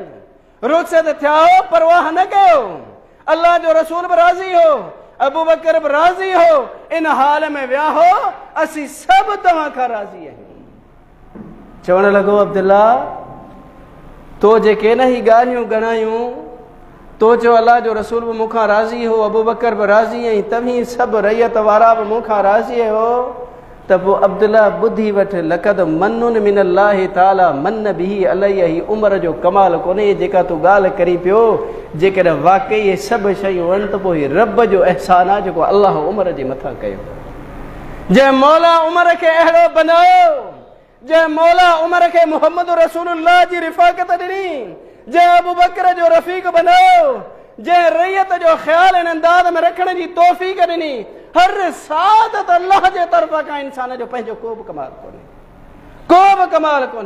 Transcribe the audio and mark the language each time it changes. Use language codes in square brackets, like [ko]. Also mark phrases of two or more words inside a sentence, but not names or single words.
[sd] रुख़सत थिया हो, परवाह न कयो। अल्लाह जो रसूल बि राज़ी हो, अबू बकर बि राज़ी हो, इन हाल में विया हो, असीं सभु तव्हां खां राज़ी आहियूं। चवण लॻो अब्दुल्ला, तो जेके न ही ॻाल्हियूं ॻणायूं, तो चयो अल्लाह जो रसूल बि मूंखां राज़ी हो, अबू बकर बि राज़ी ऐं तव्हीं सभु रैयत वारा बि मूंखां राज़ी हो, त पोइ अब्दुल्ला ॿुधी वठि, [ar] لقد من من الله تعالى من به عليه, [sd] उमिरि जो कमाल कोन्हे जेका तूं ॻाल्हि करी पियो। जेकॾहिं वाक़ई इहे सभु शयूं आहिनि त पोइ रब जो अहसान आहे जेको अलाह उमिरि जे मथां कयो। जंहिं मौला उमिरि खे अहिड़ो बनायो, जंहिं मौला उमिरि खे मुहम्मद रसूलुल्लाह जी रिफ़ाक़त ॾिनी, जंहिं अबू बकर जो रफ़ीक बनायो, जंहिं रैयत जो ख़्याल इन अंदाज़ में रखण जी तौफ़ीक़ ॾिनी, हर सादत अल्लाह जे तरफ़ खां इंसान जो पंहिंजो को बि कमाल कोन्हे, को बि कमाल कोन्हे।